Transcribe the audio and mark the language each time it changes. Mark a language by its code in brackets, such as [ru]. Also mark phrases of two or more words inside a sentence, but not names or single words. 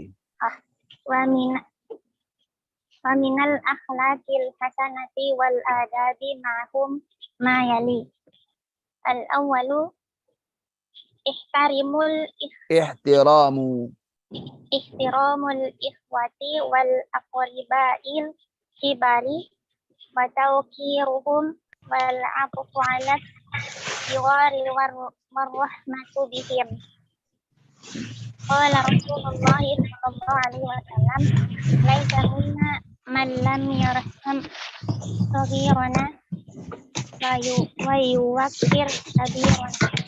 [ar] ومن الأخلاق الحسنة والآداب معهم ما يلي. الأول احترام احترام. احترام الإخوة والأقرباء الكبار وتوقيرهم والعطف على الصغار والرحمة بهم. قال رسول الله صلى الله عليه وسلم، ليس منا من لم يرحم صغيرنا ويوقر كبيرنا.